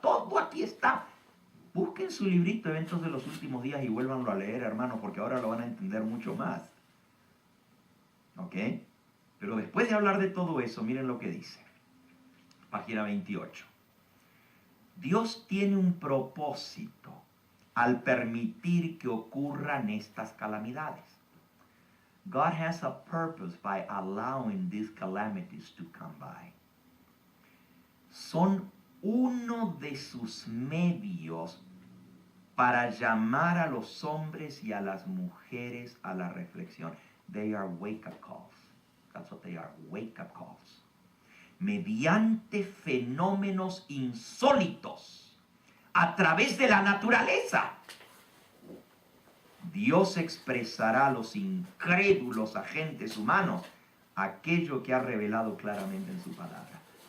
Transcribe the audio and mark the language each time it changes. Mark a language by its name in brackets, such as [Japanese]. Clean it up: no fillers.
[Spanish] Todo aquí está. Busquen su librito, Eventos de los Últimos Días, y vuélvanlo a leer, hermano, porque ahora lo van a entender mucho más. ¿Ok? Pero después de hablar de todo eso, miren lo que dice. Página 28. Dios tiene un propósito al permitir que ocurran estas calamidades. [English] God has a purpose by allowing these calamities to come by. [Spanish] Son uno de sus medios para llamar a los hombres y a las mujeres a la reflexión. [English] They are wake-up calls. That's what they are, wake-up calls. [Spanish] Mediante fenómenos insólitos, a través de la naturaleza, Dios expresará a los incrédulos agentes humanos aquello que ha revelado claramente en su palabra.